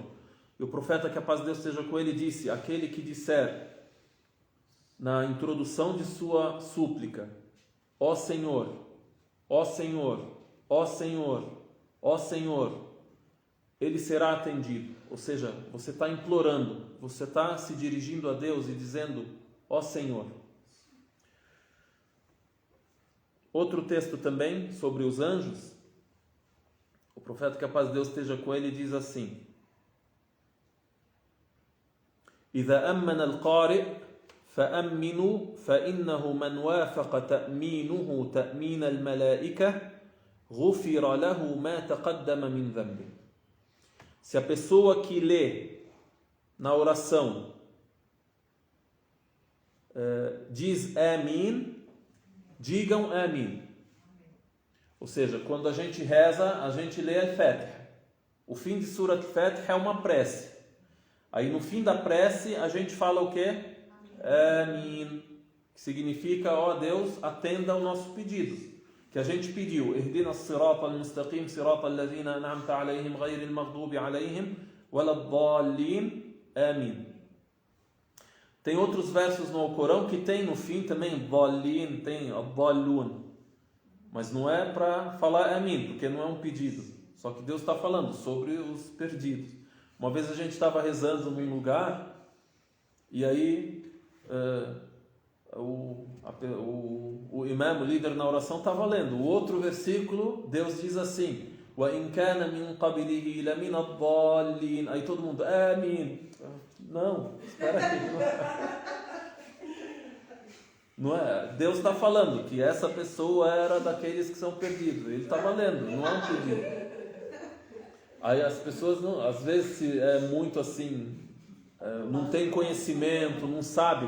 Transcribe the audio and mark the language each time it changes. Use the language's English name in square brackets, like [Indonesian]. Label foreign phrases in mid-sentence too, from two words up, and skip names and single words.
[Portuguese] E o profeta, que a paz de Deus esteja com ele, disse: aquele que disser na introdução de sua súplica ó Senhor, ó Senhor, ó Senhor, ó Senhor, ele será atendido. Ou seja, você está implorando, você está se dirigindo a Deus e dizendo ó Senhor. Outro texto também sobre os anjos, o profeta, que a paz de Deus esteja com ele, diz assim: [Arabic] إذا أمن القارئ فأمنوا فإنه من وافق تأمينه تأمين الملائكة غفر له ما تقدم من ذنبه. [Portuguese] Se a pessoa que lê na oração diz Amin, digam Amin. Ou seja, quando a gente reza, a gente lê Al-Fatiha. O fim de Surat Al-Fatiha é uma prece. Aí no fim da prece a gente fala o quê? Amin, que significa ó Deus, atenda ao nosso pedido, que a gente pediu. [Arabic] اهدنا الصراط المستقيم، صراط الذين أنعمت عليهم، غير المغضوب عليهم, ولا الضالين. [Portuguese] Amin. Tem outros versos no Alcorão que tem no fim também Dallin, tem Dallun, mas não é para falar Amin, porque não é um pedido. Só que Deus está falando sobre os perdidos. Uma vez a gente estava rezando num lugar e aí o imam, o líder na oração, estava lendo o outro versículo. Deus diz assim: [Arabic] وَإِنْ كَانَ مِنْ قَبِلِهِ لَمِنَ الضَّالِّينَ. [Portuguese] Aí todo mundo, Amin. Não, espera aí. Não é? Deus está falando que essa pessoa era daqueles que são perdidos. Ele estava lendo, não é um pedido. Aí as pessoas, não, às vezes é muito assim, não tem conhecimento, não sabe.